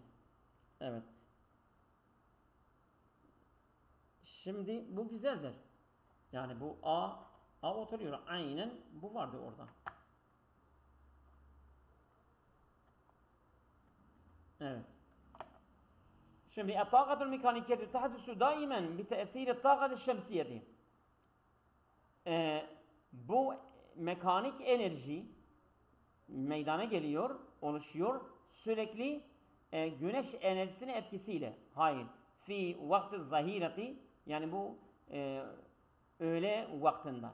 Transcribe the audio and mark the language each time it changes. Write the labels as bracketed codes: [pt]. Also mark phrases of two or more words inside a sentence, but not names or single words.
[tr] Evet. Şimdi bu güzeldir. Yani bu A oturuyor. Aynen bu vardı orada. Evet. Şimdi [ar] الطاقة الميكانيكية تحدث دائما بتأثير الطاقة الشمسية. [tr] Bu mekanik enerji meydana geliyor, oluşuyor sürekli güneş enerjisinin etkisiyle. Hayır. [ar] في وقت الظهيرة, [tr] yani bu öğle vaktinde.